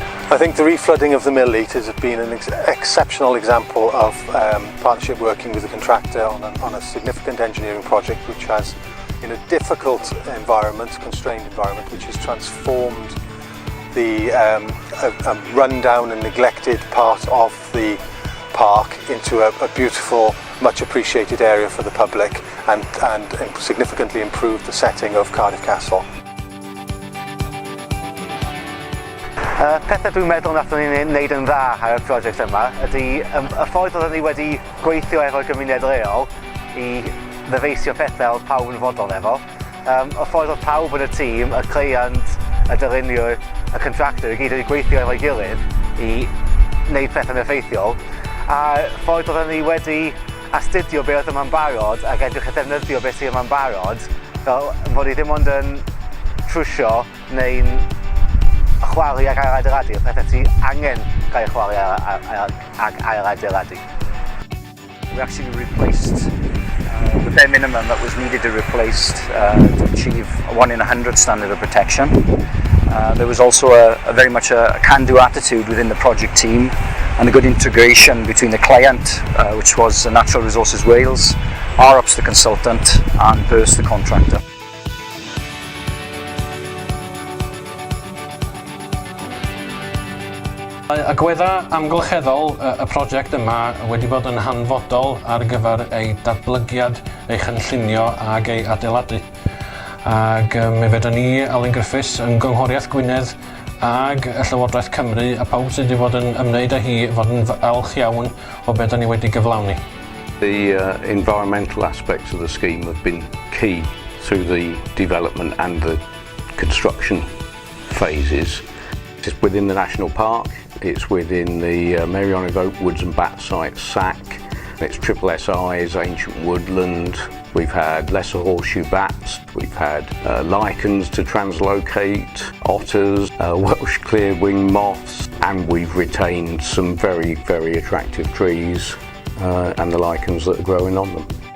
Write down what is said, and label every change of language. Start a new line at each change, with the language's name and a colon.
English: I think the reflooding of the mill Leat has been an exceptional example of partnership working with a contractor on a significant engineering project which has, in a difficult environment, constrained environment, which has transformed the a rundown and neglected part of the park into a beautiful, much appreciated area for the public and significantly improved the setting of Cardiff Castle.
Welsh: Pethau dwi'n meddwl nathon ni wneud yn dda ar y prosiect yma ydy y ffordd oedden ni wedi gweithio efo'r gymuned leol I ddyfeisio pethau oedd pawb yn fodol efo. Y ffordd oedd pawb yn y tîm, y cleiant, y dyluniwr, y contractor I gyd wedi gweithio efo'i gilydd I wneud pethau'n effeithiol. A ffordd oedden ni wedi astudio be oedd yma'n barod ac edrych a defnyddio beth sydd yma'n barod fel bod I ddim ond yn trwsio neu'n chwalu ag ail-adeiladu, y pethau ti angen cael chwalu ag ail-adeiladu.
English: We actually replaced the bare minimum that was needed to replace to achieve a 1 in 100 standard of protection. There was also a very much a can-do attitude within the project team and a good integration between the client, which was Natural Resources Wales, ROPS the consultant and Burst the contractor.
Welsh: Agwedda amgylcheddol y prosiect yma wedi bod yn hanfodol ar gyfer ei datblygiad, ei chynllunio ag ei adeiladu. Ag mi fedon ni, Alun Griffiths, yn Gynghoriaeth Gwynedd ag y Llywodraeth Cymru a pawb sydd wedi bod yn ymwneud â hi fod yn falch iawn o beth ni wedi gyflawni.
English: The environmental aspects of the scheme have been key through the development and the construction phases. It's within the National Park, it's within the Mary Olive Oak Woods and Bat Site SAC, it's triple SIs, ancient woodland, we've had lesser horseshoe bats, we've had lichens to translocate, otters, Welsh clear-wing moths, and we've retained some very, very attractive trees and the lichens that are growing on them.